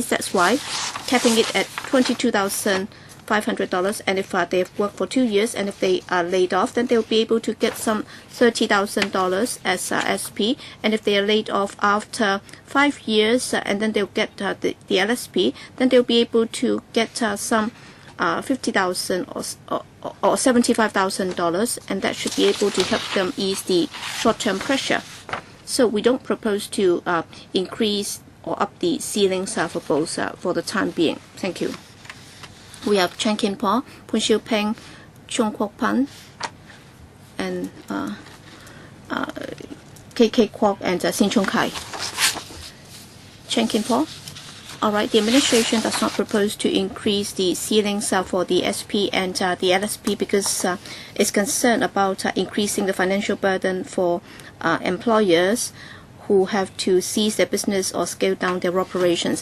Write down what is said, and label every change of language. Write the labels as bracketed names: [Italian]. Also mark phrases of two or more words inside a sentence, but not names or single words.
[English] That's why capping it at $22,500, and if they have worked for 2 years and if they are laid off, then they'll be able to get some $30,000 as SP, and if they are laid off after 5 years and then they'll get the LSP, then they'll be able to get some $50,000 or $75,000, and that should be able to help them ease the short-term pressure. So we don't propose to increase or up the ceilings for both for the time being. Thank you. We have Chen Kin Po, Poon Siu Peng, Chung Kwok Pan, and KK Kwok and Sin Chung Kai. Chen Kin Po. All right, the administration does not propose to increase the ceilings for the SP and the LSP because it's concerned about increasing the financial burden for employers who have to cease their business or scale down their operations.